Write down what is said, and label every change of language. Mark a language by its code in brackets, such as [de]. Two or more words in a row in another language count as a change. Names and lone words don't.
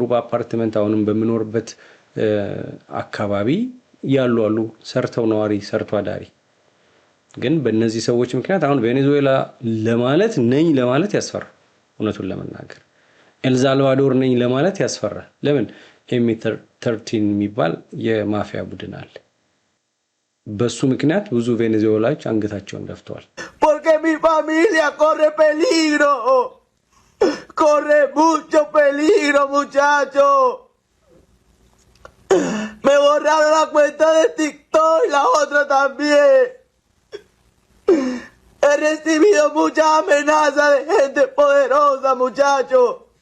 [am] በአፓርትመንት አሁንም በመኖርበት አካባቢ ያሉ አሉ ሰርተው ነዋሪ ሰርቶ አዳሪ። ግን በእነዚህ ሰዎች ምክንያት አሁን ቬኔዙዌላ ለማለት ነኝ ለማለት ያስፈራል። እውነቱን ለመናገር ኤልሳልቫዶር ነኝ ለማለት ያስፈራል። ለምን ኤም13 የሚባል የማፊያ ቡድን አለ። በሱ ምክንያት ብዙ ቬኔዙዌላዎች አንገታቸውን ደፍተዋል። [es] Porque mi familia corre peligro. Corre mucho peligro, muchachos. Me borraron la cuenta de TikTok y la otra también. He recibido muchas amenazas de gente poderosa, muchachos.